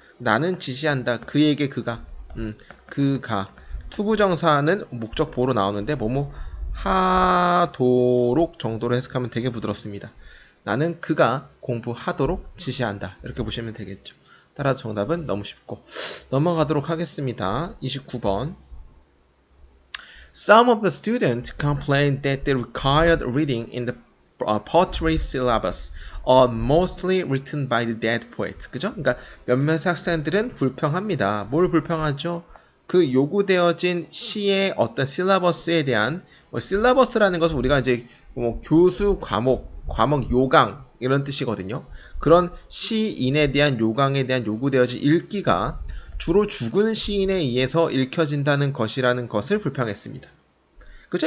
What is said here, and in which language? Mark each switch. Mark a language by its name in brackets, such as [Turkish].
[Korean] 나는 지시한다. 그에게 그가 그가 투부정사는 목적 보호로 나오는데 뭐뭐 하도록 정도로 해석하면 되게 부드럽습니다. 나는 그가 공부하도록 지시한다. 이렇게 보시면 되겠죠. 따라서 정답은 너무 쉽고 넘어가도록 하겠습니다. [English] 29번 Some of the students complained that the required reading in the poetry syllabus are mostly written by the dead poet. [Korean] 그죠? 그러니까 몇몇 학생들은 불평합니다. 뭘 불평하죠? 그 요구되어진 시의 어떤 실라버스에 대한 실라버스라는 것은 우리가 이제 교수 과목 요강 이런 뜻이거든요. 그런 시인에 대한 요강에 대한 요구되어진 읽기가 주로 죽은 시인에 의해서 읽혀진다는 것이라는 것을 불평했습니다. 그죠?